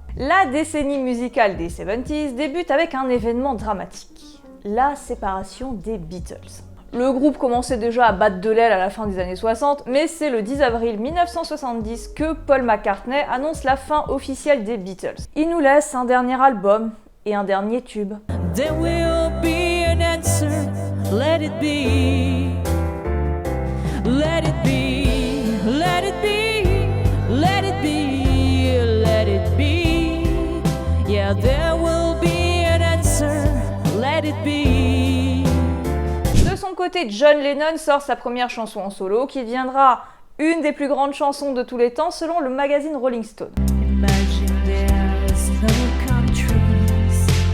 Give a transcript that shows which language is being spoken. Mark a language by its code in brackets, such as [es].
[fr] La décennie musicale des 70s débute avec un événement dramatique, la séparation des Beatles. Le groupe commençait déjà à battre de l'aile à la fin des années 60, mais c'est le 10 avril 1970 que Paul McCartney annonce la fin officielle des Beatles. Il nous laisse un dernier album et un dernier tube. [en] There will be an answer, let it be. Let it be, let it be, let it be, let it be. Yeah, there will be an answer, let it be. [fr] De son côté, John Lennon sort sa première chanson en solo qui deviendra une des plus grandes chansons de tous les temps selon le magazine Rolling Stone. [en] Imagine there's no countries.